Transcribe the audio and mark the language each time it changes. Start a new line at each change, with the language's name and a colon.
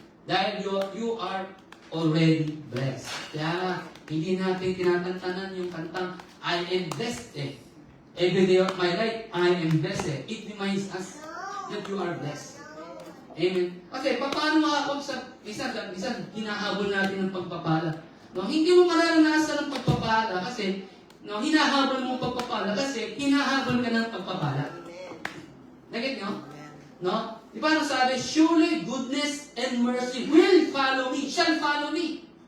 Filipino: Dahil
English: you are already blessed.
Filipino: Kaya hindi natin tinatantanan yung kantang,
English: I am blessed
Filipino: eh.
English: Every day of my life, I am blessed eh. It reminds us that you are blessed. Amen.
Filipino: Kasi paano makakapag sa minsan hinahabol natin ng pagpapala. No, hindi mo mararanasan ng pagpapala kasi no, hinahabol mo pagpapala kasi hinahabol ka ng pagpapala. Nagit nyo? No? Di ba sabi,
English: surely goodness and mercy will follow me, shall follow me.